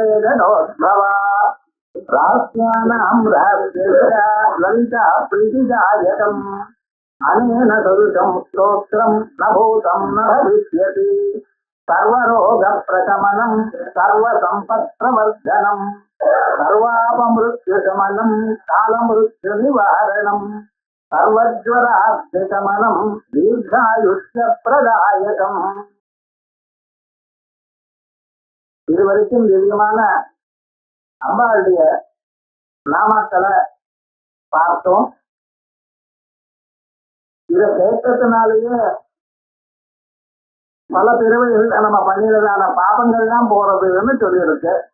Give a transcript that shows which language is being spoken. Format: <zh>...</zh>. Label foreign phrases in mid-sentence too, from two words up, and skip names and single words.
<sa>गणोद्भवा रास्यानां रहस्यस्य ललिता प्रीतिदायकम् अनेन सदृशं स्तोत्रं न भूतं न भविष्यति सर्वरोगप्रशमनं सर्वसम्पत्प्रवर्धनं सर्वापमृत्युशमनं कालमृत्युनिवारणं सर्वज्वरार्थिशमनं दीर्घायुष्यप्रदायकम्.</sa> <ta>இதுவரைக்கும் திவ்யமான அம்பாளுடைய நாமக்களை பார்த்தோம். இதை கேட்டதுனாலேயே பல பிறவைகள் நம்ம பண்ணினதான பாபங்கள்லாம் போறதுன்னு சொல்லியிருக்கு.</ta>